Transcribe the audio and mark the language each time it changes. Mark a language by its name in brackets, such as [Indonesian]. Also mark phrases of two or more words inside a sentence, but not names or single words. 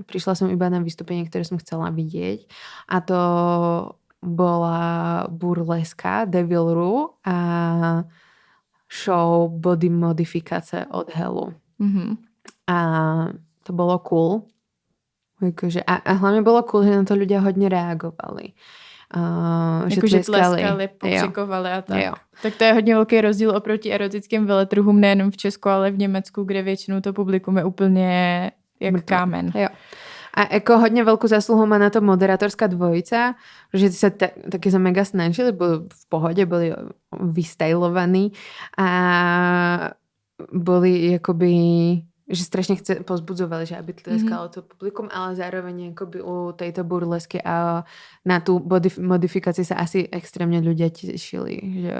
[Slovak] Prišla som iba na vystúpenie, ktoré som chcela vidieť. A to bola burleska Devil Ru a show Body Modifikácie od Hellu. Mm-hmm. A to bolo cool. A hlavne bolo cool, že na to ľudia hodne reagovali. [Czech] Že tleskali, pokřikovali a tak. Jo. Tak to je hodně velký rozdíl oproti erotickým veletrhům nejenom v Česku, ale v Německu, kde většinou to publikum je úplně jak kámen. Jo. A jako hodně velkou zásluhu má na to [Slovak] moderátorská dvojica, že sa taky sa mega snažili, boli v pohode, boli vystylovaní a boli jakoby že strašne pozbudzovali, že aby tleskalo to publikum, ale zároveň akoby u tejto burlesky a na tú modifikáciu sa asi extrémne ľudia tešili, že jo?